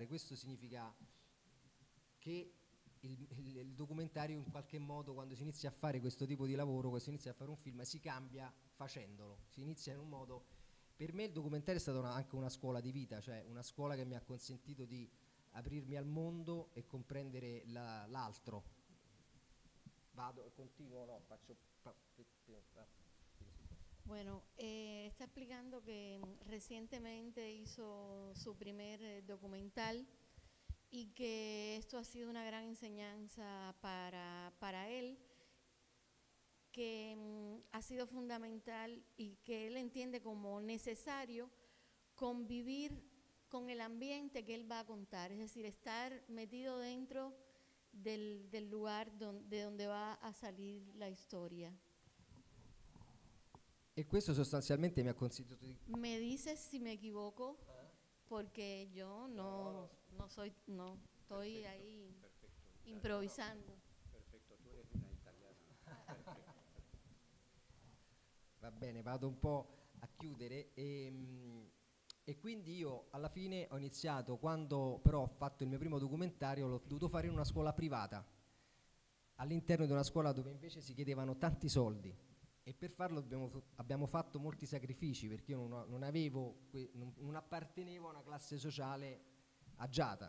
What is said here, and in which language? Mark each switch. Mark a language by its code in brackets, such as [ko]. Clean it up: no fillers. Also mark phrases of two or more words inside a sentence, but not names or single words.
[it] Questo significa che il documentario in qualche modo, quando si inizia a fare questo tipo di lavoro, quando si inizia a fare un film, si cambia facendolo, si inizia in un modo. Per me il documentario è stata anche una scuola di vita, cioè una scuola che mi ha consentito di aprirmi al mondo e comprendere l'altro. Vado, continuo, no, faccio... [es] Bueno, está explicando que recientemente hizo su primer documental y que esto ha sido una gran enseñanza para él, que ha sido fundamental y que él entiende como necesario convivir con el ambiente que él va a contar, es decir, estar metido dentro del lugar de donde va a salir la historia. [it] E questo sostanzialmente mi ha consentito di... [es] Me dices si me equivoco, porque yo no estoy Perfecto, ahí perfecto. improvisando. Perfetto, tu eres una italiana. Perfetto. [it] Va bene, vado un po' a chiudere e quindi io alla fine ho iniziato, quando però ho fatto il mio primo documentario, l'ho dovuto fare in una scuola privata, all'interno di una scuola dove invece si chiedevano tanti soldi, e per farlo abbiamo fatto molti sacrifici, perché io non appartenevo a una classe sociale agiata.